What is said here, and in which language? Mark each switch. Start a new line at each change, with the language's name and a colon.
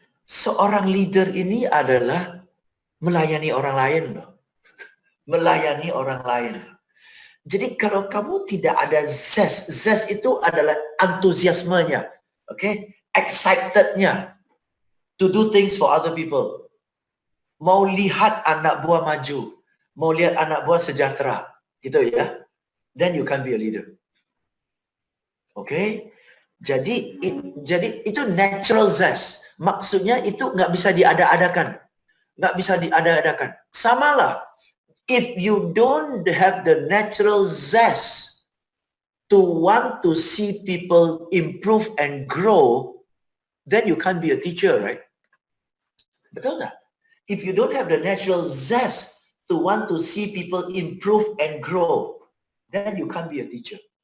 Indonesian: Seorang leader ini adalah melayani orang lain loh. Melayani orang lain. Jadi kalau kamu tidak ada zest itu adalah antusiasmenya, okay?
English: Excitednya to do things for other people.
Indonesian: Mau lihat anak buah maju, mau lihat anak buah sejahtera, gitu ya.
English: Then you can be a leader. Okay?
Indonesian: Jadi itu natural zest. Maksudnya itu nggak bisa diada-adakan. Nggak bisa diada-adakan. Samalah.
English: If you don't have the natural zest to want to see people improve and grow, then you can't be a teacher, right?
Indonesian: Betul nggak?
English: If you don't have the natural zest to want to see people improve and grow, then you can't be a teacher.